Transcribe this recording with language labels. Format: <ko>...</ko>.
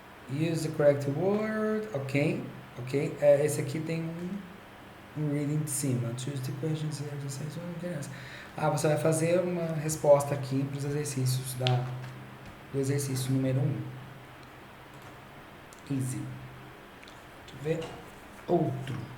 <en>Use the correct word. Ok.</en> <pt>Esse aqui tem um reading de cima.</pt> <en>Choose the questions and exercises.</en> <pt>Você vai fazer uma resposta aqui para os exercícios do exercício número 1.</pt> <en>Easy.</en> <pt>Deixa eu ver. Outro.</pt>